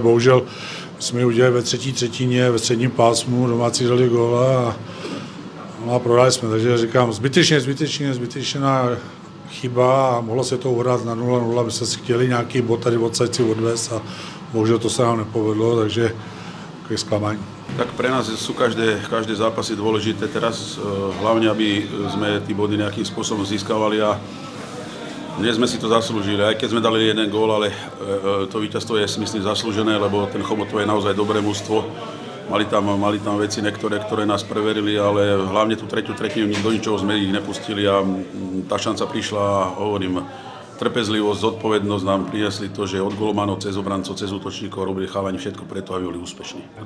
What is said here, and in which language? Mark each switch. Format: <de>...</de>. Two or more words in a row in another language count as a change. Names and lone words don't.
<cs>Bohužel jsme ji udělali ve třetí třetině, ve středním pásmu, domácí dali góla a prohráli jsme. Takže říkám, zbytečná chyba a mohlo se to uhrát na 0-0, by se chtěli nějaký bod tady odsaď si odvést a bohužel to se nám nepovedlo, takže takové zklamání.</cs> <sk>Tak pre nás sú každé zápasy dôležité teraz, hlavne aby sme tí body nejakým spôsobom získavali a dnes sme si to zaslúžili, aj keď sme dali jeden gól, ale to víťazstvo je, si myslím, zaslúžené, lebo ten Chomutov je naozaj dobré mužstvo. Mali tam veci ktoré nás preverili, ale hlavne tú tretiu tretinu do ničoho sme ich nepustili a tá šanca prišla a hovorím, trpezlivosť, zodpovednosť nám priniesli to, že od golmanov cez obrancov, cez útočníkov robili chalani všetko preto, aby boli úspešní.</sk>